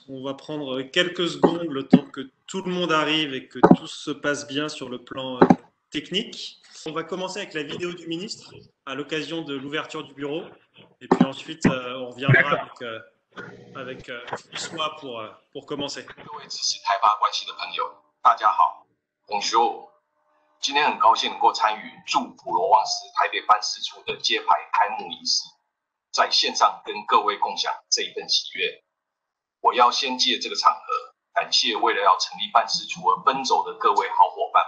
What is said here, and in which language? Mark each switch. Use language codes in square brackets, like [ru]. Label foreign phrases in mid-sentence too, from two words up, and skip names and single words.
[fr] On va prendre quelques secondes le temps que tout le monde arrive et que tout se passe bien sur le plan technique. On va commencer avec la vidéo du ministre à l'occasion de l'ouverture du bureau. Et puis ensuite, on reviendra avec François pour commencer. [zh] 各位支持台巴关系的朋友，大家好 ，Bonjour。今天很高兴能够参与驻普罗旺斯台北办事处的揭牌开幕仪式，在线上跟各位共享这一份喜悦。我要先借这个场合，感谢为了要成立办事处而奔走的各位好伙伴们。